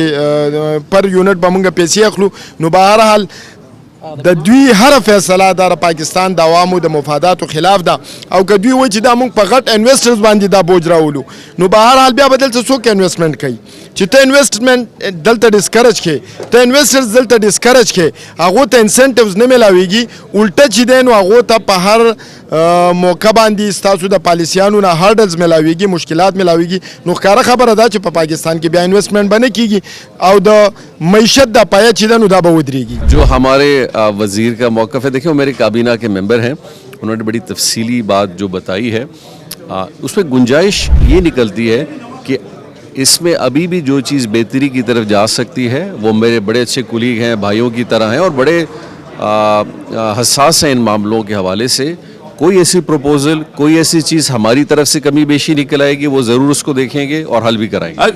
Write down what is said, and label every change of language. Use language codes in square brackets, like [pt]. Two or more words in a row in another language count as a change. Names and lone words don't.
[ps] چې پر یونټ به مونږ پیسې اخلو نو به هر حال د دوی هر فیصله د پاکستان د عوامو د مفاداتو خلاف ده او که دوی وایي چې دا مونږ په غټ انویسټرز باندې دا بوج راولو نو به هر حال بیا به دلته څوک انویسټمنټ کوي چې ته انویسټمنټ دلته ډسکرج کړې ته انویسټرز دلته ډسکرج کړې هغو ته انسنټیوز نه میلاویږي الټه چې دی نو هغو ته په هر موقع باندې ستاسو د پالیسیانو نه هرډلز میلاویږي مشکلات میلاویږي نو ښکاره خبره ده چې په پاکستان کې بیا انویسټمنټ به نه کیږي او د معیشت د پایه چې ده نو دا به ودرېږي [ur] جو ہمارے وزیر کا موقف ہے دیکھیں وہ میرے کابینہ کے ممبر ہیں انہوں نے بڑی تفصیلی بات جو بتائی ہے اس میں گنجائش یہ نکلتی ہے کہ اس میں ابھی بھی جو چیز بہتری کی طرف جا سکتی ہے وہ میرے بڑے اچھے کولیگ ہیں بھائیوں کی طرح ہیں اور بڑے حساس ہیں ان معاملوں کے حوالے سے کوئی ایسی پروپوزل کوئی ایسی چیز ہماری طرف سے کمی بیشی نکل آئے گی وہ ضرور اس کو دیکھیں گے اور حل بھی کرائیں گے